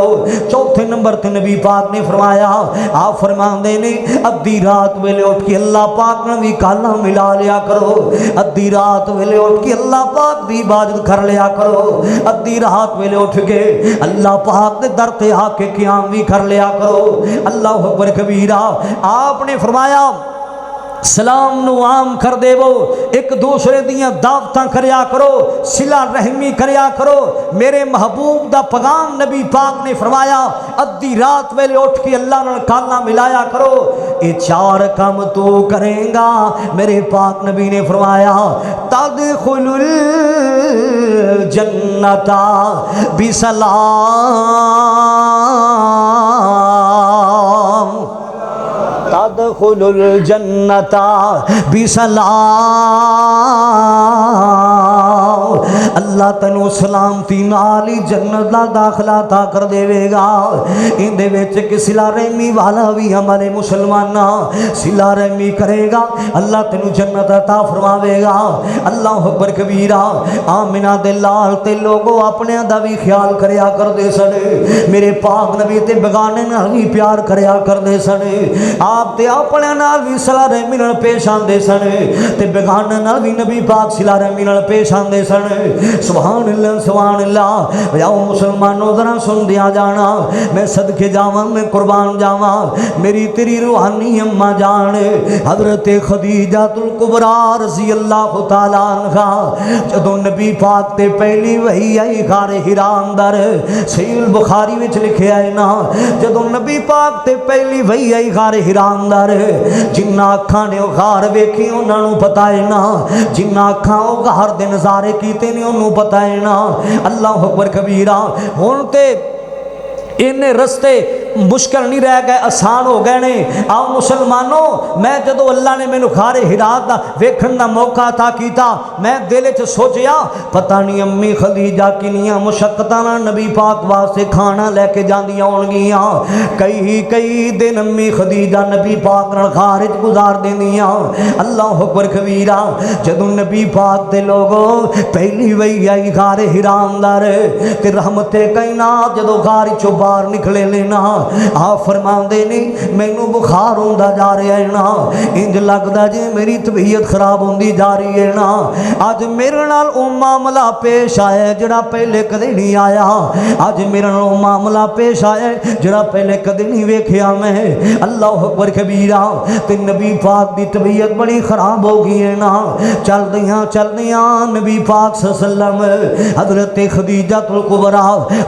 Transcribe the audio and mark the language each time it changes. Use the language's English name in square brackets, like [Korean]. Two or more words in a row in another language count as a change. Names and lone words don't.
[Punjabi] چوتھے نمبر تے نبی پاک نے فرمایا، آپ فرماندے نے ادھی رات ویلے اٹھ کے اللہ پاک نے بھی کالا ملا لیا کرو، ادھی رات ویلے اٹھ کے اللہ پاک دی عبادت کر لیا کرو، ادھی رات ویلے اٹھ کے اللہ پاک دے در تے آ کے قیام بھی کر لیا کرو۔ [Arabic] اللہ اکبر کبیرہ۔ [Punjabi] آپ نے فرمایا سلام نو عام کر دے وہ، ایک دوسرے دیاں دعوتاں کریا کرو، صلہ رحمی کریا کرو۔ میرے محبوب دا پیغام نبی پاک نے فرمایا ادھی رات ویلے اٹھ کے اللہ نال کالا ملایا کرو۔ یہ چار کام تو کریں گا، میرے پاک نبی نے فرمایا [Arabic] تدخل الجنت بسلام، تدخل الجنت بسلام، [Punjabi] اللہ تنو سلامتی نال ہی جنت دا داخلہ عطا کر دے گا۔ ان دے وچ کہ صلہ رحمی والا بھی ہمارے مسلمانہ صلہ رحمی کرے گا، اللہ تنو جنت عطا فرماوے گا۔ [Arabic] اللہ اکبر کبیرہ۔ [Punjabi] آمنہ دے لال تے لوگوں اپنے دا بھی خیال کریا کر دے سن، میرے پاک نبی تے بگانے نال بھی پیار کریا کر دے سن، آپ تے اپنے نال بھی صلہ رحمی نال پیش آندے سن تے بگانے نال بھی نبی پاک صلہ رحمی نال پیش آندے سن. [Arabic] سبحان اللہ سبحان اللہ. [Punjabi] جاؤ مسلمانوں ذرا سن دیا جانا, میں صدقے جاواں, میں قربان جاواں, میری تیری روحانی اماں جان حضرت خدیجہ الکبریٰ [Arabic] رضی اللہ تعالیٰ عنہا [Punjabi] جدوں نبی پاک تے پہلی وحی آئی غار حرا اندر, صحیح البخاری وچ لکھیا ہے نا, جدوں نبی پاک تے پہلی وحی آئی غار حرا اندر, جنہ اکھاں نے غار ویکھی انہاں نوں پتہ ہے نا, جنہ اکھاں او غار دے نظارے کیتے نے انہوں پتہ ہے نا. [Arabic] اللہ اکبر کبیرہ. [Punjabi] ہن تے انہیں رستے مشکل نہیں رہ گئے, آسان ہو گئے نے. آؤ مسلمانوں, میں جدو اللہ نے مینوں غار حرا دا ویکھن دا موقع عطا کیتا, میں دل وچ سوچیا پتہ نہیں امی خدیجہ کنیاں مشقتاں نال نبی پاک واسطے کھانا لے کے جاندیاں ہون گیاں. کئی دن امی خدیجہ نبی پاک نال غار وچ گزار دیندیاں. [Arabic] اللہ اکبر کبیرہ. [Punjabi] جدو نبی پاک دے لوگوں پہلی وہی آئی غار حرا اندر تے رحمت کائنات جدو غار چوں باہر نکلے لینا, آپ فرماندے نہیں مینوں بخار ہوندا جا رہا ہے نا, انج لگدا جے میری طبیعت خراب ہوندی جا رہی ہے نا. اج میرے نال او معاملہ پیش آیا جڑا پہلے کدے نہیں آیا, اج میرے نال او معاملہ پیش آیا جڑا پہلے کدے نہیں ویکھیا میں. [Arabic] اللہ اکبر کبیرہ. [Punjabi] تے نبی پاک دی طبیعت بڑی خراب ہو گئی ہے نا. چلدیاں نبی پاک [Arabic] صلی اللہ علیہ وسلم [Punjabi] حضرت خدیجہ الکبریٰ